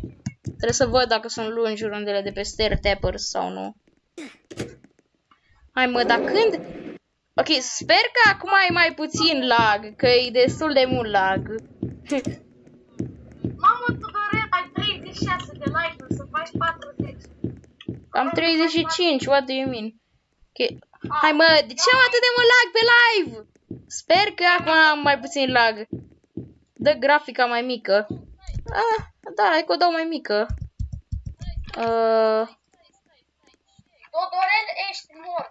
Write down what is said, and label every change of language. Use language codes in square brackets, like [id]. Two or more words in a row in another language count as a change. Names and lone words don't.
[ro] Trebuie să văd dacă sunt lungi rundele de pe Stair Tappers sau nu. Hai mă, dar când... Ok, sper că acum e mai puțin lag, că e destul de mult lag. Mamă, Tudorel, ai 36 de like-uri, să faci 40. Am 35, [en] what do you mean? [ro] Okay. Hai mă, de ce am atât de mult lag pe live? Sper că acum am mai puțin lag. Dă grafica mai mică. Ah, da, hai că o dau mai mică. Tudorel, ești mort.